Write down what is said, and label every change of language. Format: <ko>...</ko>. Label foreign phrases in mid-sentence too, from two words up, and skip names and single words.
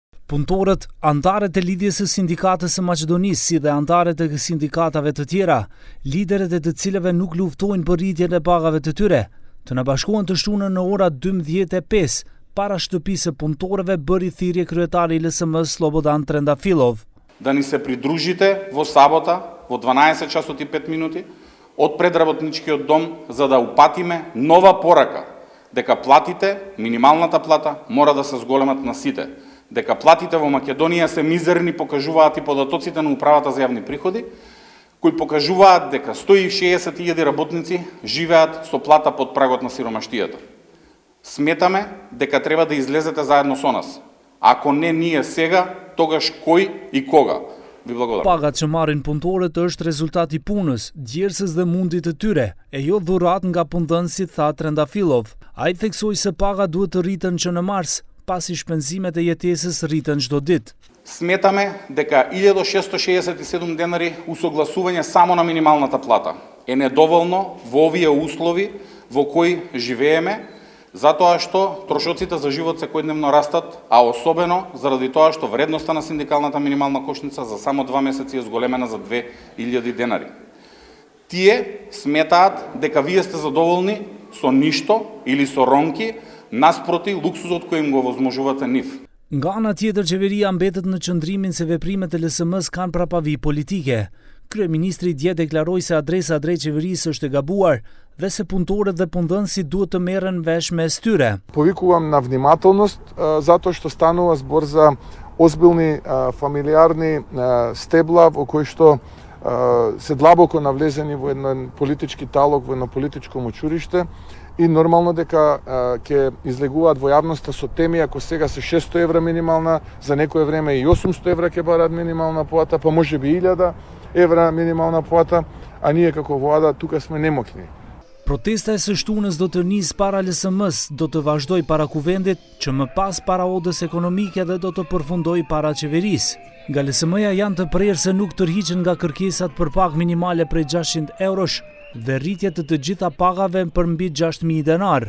<sq>Punëtorët, antarët e lidhjes së sindikatës së Maqedonisë, si dhe antarët e sindikatave të tjera, liderët e të cilëve nuk luftojnë për rritjen e pagave të tyre, të na bashkohen të shtunën në ora 12:05 para shtëpisë së punëtorëve, bëri thirrje kryetari i LSM-s Slobodan Trendafilov.</sq> <mk>Да ни се придружите во сабота во 12 часот и 5 минути од предработничкиот дом за да упатиме нова порака дека платите, минималната плата мора да се зголемат на сите. Дека платите во Македонија се мизерни, покажуваат и податоците на управата за јавни приходи, кои покажуваат дека 160.000 работници живеат со плата под прагот на сиромаштијата. Сметаме дека треба да излезете заедно со нас. Ако не ние сега, тогаш кој и кога? Ви благодарам.</mk> <sq>Pagat që marrin punëtorët është rezultati i punës, djersës dhe mundit të tyre, e jo dhurat nga punëdhënësit, tha Trendafilov. Ai theksoi se paga duhet të rriten që në mars, pasi shpenzimet e jetesës rriten çdo ditë.</sq> <mk>Сметаме дека 1667 денари усогласување само на минималната плата е недоволно во овие услови во кои живееме, затоа што трошоците за живот секојдневно растат, а особено заради тоа што вредноста на синдикалната минимална кошница за само 2 месеци е зголемена за 2000 денари. Тие сметаат дека вие сте задоволни со ништо или со ронки, наспроти луксузот кој им го возможувате нив.</mk> <sq>Nga ana tjetër, qeveria mbetet në qëndrimin se veprimet e LSM-s kanë prapavi politike. Kryeministri dje deklaroi se adresa drejt qeverisë është e gabuar dhe se punëtorët dhe punëdhënësit duhet të merren vesh mes tyre.</sq> <mk>Повикувам на внимателност, затоа што станува збор за озбилни фамилиарни стебла во кои што се длабоко навлезени во еден политички талог, во едно политичко мочуриште и нормално дека ќе излегуваат во јавноста со теми ако сега се 600 евра минимална, за некое време и 800 евра ќе барат минимална плата, па можеби 1000 евра минимална плата, а ние како влада тука сме немокни.</mk> <sq>Protesta e së shtunës do të nisë para LSM-s, do të vazhdoj para kuvendit, që më pas para odës ekonomike dhe do të përfundoj para qeverisë. Nga LSM-ja janë të prerë se nuk tërhiqen nga kërkesat për pagë minimale prej 600 eurosh dhe rritje të gjitha pagave për mbi 6.000 denar.</sq>